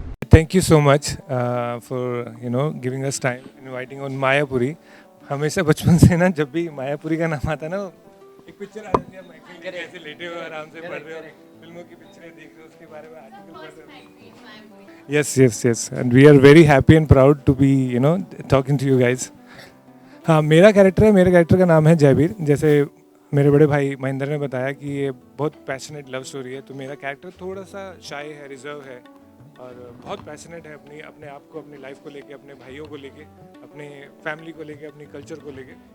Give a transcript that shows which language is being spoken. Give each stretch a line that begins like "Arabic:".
English: Thank you so much for giving us time, inviting on Mayapuri.
Hindi: हमेशा बचपन से ना जब भी मायापुरी का नाम आता है ना, एक पिक्चर आ जाती है, माइकल के ऐसे लेटे हुए आराम से पढ़ रहे हो, फिल्मों की पिक्चरें देख रहे हो, उसके बारे में आर्टिकल पढ़ रहे हो.
English: Yes, and we are very happy and proud to be talking to you guys.
Hindi: हाँ, मेरा कैरेक्टर का नाम है जयवीर. जैसे मेरे बड़े भाई महेंद्र ने बताया कि ये बहुत पैशनेट लव स्टोरी है, तो मेरा कैरेक्टर थोड़ा सा शाय है, रिजर्व है और बहुत पैशनेट है अपने आप को, अपनी लाइफ को लेके, अपने भाइयों को लेके, अपने फैमिली को लेके, अपनी कल्चर को लेके.